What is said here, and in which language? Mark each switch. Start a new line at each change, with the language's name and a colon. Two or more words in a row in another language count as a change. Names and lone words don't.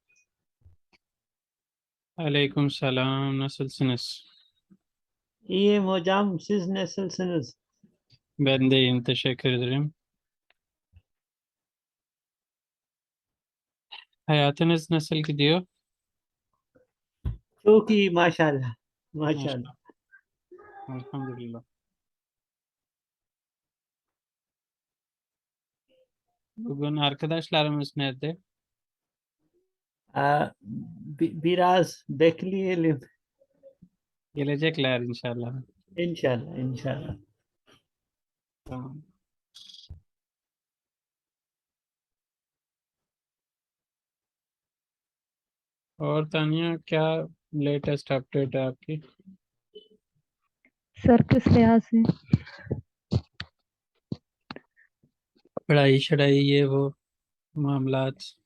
Arabic: عليكم سلام
Turkish: nasıl sınız. İyiyim hocam. Siz nasılsınız? Ben de iyiyim, teşekkür ederim. Hayatınız nasıl gidiyor? Çok iyi maşallah. Maşallah. Maşallah. Elhamdülillah. Bugün arkadaşlarımız nerede? Biraz bekleyelim. Gelecekler inşallah. İnşallah, inşallah. Tamam.
Hindi: और तानिया, क्या
English: latest update
Hindi: है आपकी? सर किस लिहाज से? पढ़ाई शढ़ाई ये वो मामलात।